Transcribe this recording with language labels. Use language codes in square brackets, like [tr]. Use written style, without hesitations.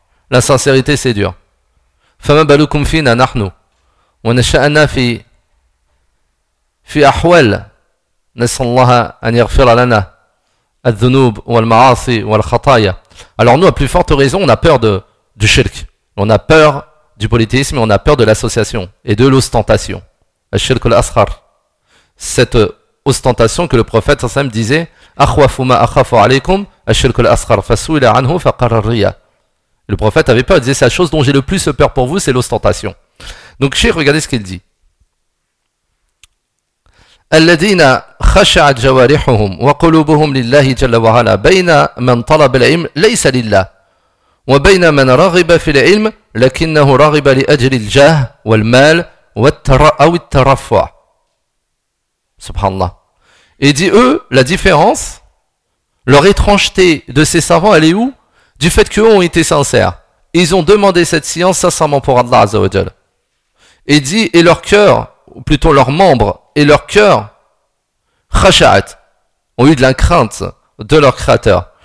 [fr] La sincérité, c'est dur. [ar] فَمَا بَلُكُمْ فِينَا نَحْنُ وَنَشَأَنَا فِي أَحْوَالِ نَسَلَ اللَّهَ أَنْ يَغْفِرَ لَنَا الذُّنُوبِ وَالْمَعَاصِ وَالْخَطَايَا. [fr] Alors nous, à plus forte raison, on a peur du shirk. On a peur du polythéisme, on a peur de l'association et de l'ostentation. [ar] الشرك الأصغر. [fr] Cette ostentation que le prophète [ar] صلى الله عليه وسلم [fr] disait [ar] أَخْوَفُ مَا أَخَافُ عَلَيْكُمْ الشرك الأصغر فَسُوِلَ عَنْهُ فَقَرَ الرِّيَا. [fr] Le prophète avait peur, il disait, c'est la chose dont j'ai le plus peur pour vous, c'est l'ostentation. Donc, Cheikh, regardez ce qu'il dit. [ar] الذين خشعت جوارحهم وقلوبهم لله جل وعلا بين من طلب العلم ليس لله وبين من رغب في العلم لكنه رغب لأجل الجاه والمال أو الترفع. سبحان الله. [fr] Et dit eux, la différence, leur étrangeté de ces savants, elle est où? Du fait qu'eux ont été sincères. Ils ont demandé cette science sincèrement pour Allah Azza wa Jal. Et dit, et leur cœur, ou plutôt leurs membres, et leur cœur, khasha'at, ont eu de la crainte de leur créateur.